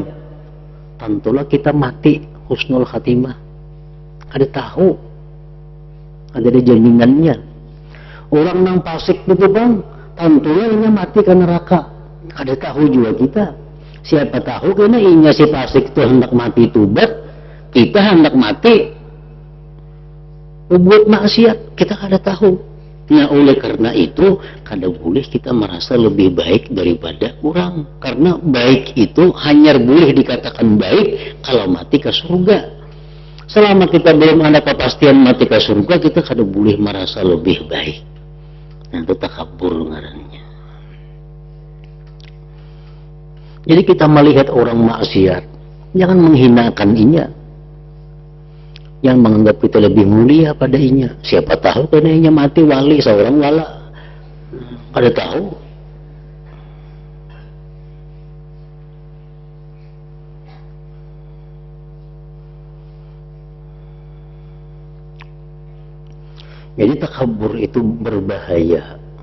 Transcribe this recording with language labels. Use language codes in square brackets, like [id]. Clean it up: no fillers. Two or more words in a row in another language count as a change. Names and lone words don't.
[id] Tentulah kita mati [ar] حسن الخاتمة. [id] Ada tahu. Ada jaminannya. Orang yang fasik itu bang, tentunya ini mati ke neraka. [bjn] Ada tahu juga kita. Siapa tahu karena inya si fasik itu hendak mati tubat, kita hendak mati buat maksiat, kita kada tahu. [id] Nah, oleh karena itu kada boleh kita merasa lebih baik daripada orang, karena baik itu hanya boleh dikatakan baik kalau mati ke surga. Selama kita belum ada kepastian mati ke surga, kita kada boleh merasa lebih baik. [bjn] Nah, itu takabur ngarannya. Jadi kita melihat orang maksiat, jangan menghinakan inya. Yang menganggap kita lebih mulia pada inya. Siapa tahu karena inya mati wali seorang wala. Ada tahu? [id] Jadi takabur itu berbahaya.